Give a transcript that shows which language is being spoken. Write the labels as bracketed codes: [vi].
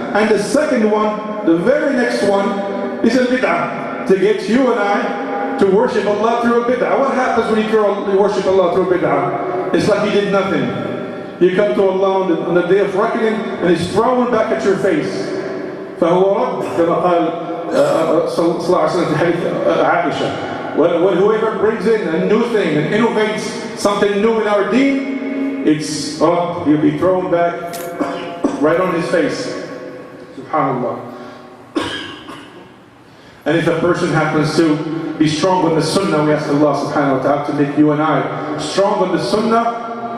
[en] And the second one, the very next one, is a bid'ah, to get you and I to worship Allah through a bid'ah. What happens when you worship Allah through a bid'ah? It's like you did nothing. You come to Allah on the day of reckoning and it's thrown back at your face. [ar] فهو رد كما قال صلى الله عليه وسلم في حديث عائشة. [en] When whoever brings in a new thing and innovates something new in our deen, it's rad. He'll be thrown back right on his face. SubhanAllah. And if a person happens to be strong on the sunnah, we ask Allah subhanahu wa ta'ala to make you and I strong on the sunnah.